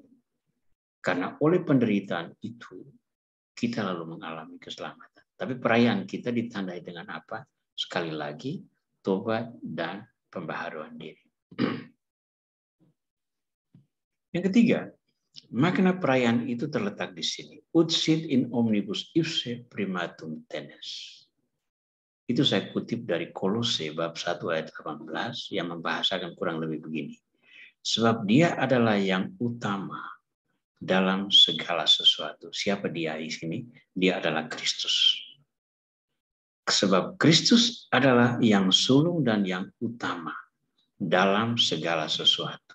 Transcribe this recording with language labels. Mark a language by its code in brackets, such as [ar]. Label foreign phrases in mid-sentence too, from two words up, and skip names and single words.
[id] Karena oleh penderitaan itu kita lalu mengalami keselamatan. Tapi perayaan kita ditandai dengan apa? Sekali lagi, tobat dan pembaharuan diri. Yang ketiga, makna perayaan itu terletak di sini. [la] Ut sit in omnibus ipse primatum tenes. [id] Itu saya kutip dari Kolose bab 1 ayat 18 yang membahasakan kurang lebih begini. Sebab dia adalah yang utama dalam segala sesuatu. Siapa dia di sini? Dia adalah Kristus. Sebab Kristus adalah yang sulung dan yang utama dalam segala sesuatu.